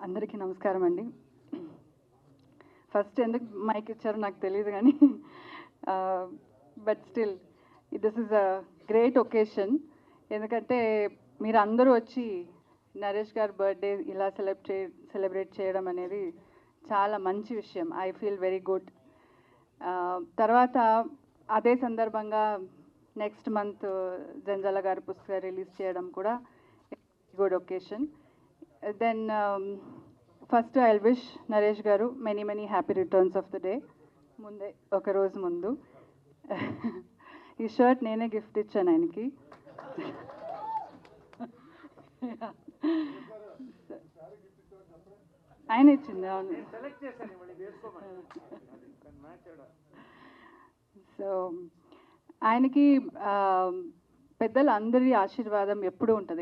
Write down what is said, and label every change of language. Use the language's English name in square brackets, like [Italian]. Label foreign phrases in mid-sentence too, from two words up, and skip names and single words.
[Telugu] అందరికీ నమస్కారం అండి. ఫస్ట్ ఎందుకు మైక్ ఇచ్చారో నాకు తెలియదు కానీ [English] but still this is a great occasion. [Telugu] ఎందుకంటే మీరు అందరూ వచ్చి నరేష్ గారి బర్త్డే ఇలా సెలబ్రేట్ చేయడం అనేది చాలా మంచి విషయం. [English] I feel very good. [Telugu] తర్వాత అదే సందర్భంగా [English] next month [Telugu] జంజాల గారి పుస్తకం రిలీజ్ చేయడం కూడా [English] good occasion. Then first I'll wish Naresh garu many happy returns of the day. [Telugu] ముందే ఒక రోజు ముందు ఈ shirt నేనే gift ఇచ్చాను ఆయనికి. ఆయన ఇచ్చింది. అవును, సో ఆయనకి పెద్దలు అందరి ఆశీర్వాదం ఎప్పుడూ ఉంటుంది.